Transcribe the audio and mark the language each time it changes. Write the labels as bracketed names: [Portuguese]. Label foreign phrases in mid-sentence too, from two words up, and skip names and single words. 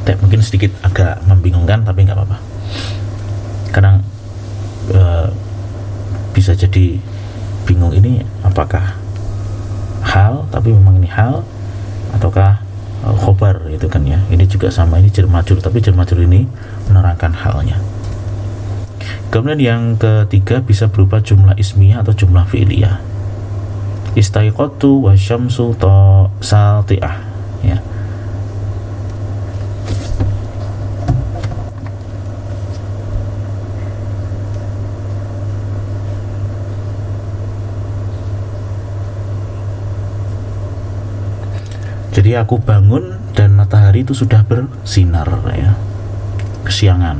[Indonesian] Mungkin sedikit agak membingungkan, tapi nggak apa-apa. Kadang bisa jadi bingung, ini apakah hal, tapi memang ini hal, ataukah khobar gitu kan ya. Ini juga sama, ini jar majrur, tapi jar majrur ini menerangkan halnya. Kemudian yang ketiga bisa berupa jumlah ismiyah atau jumlah fi'liyah. [Arabic] استيقظت والشمس ساطعة, [Indonesian] ya. Jadi aku bangun dan matahari itu sudah bersinar, ya, kesiangan.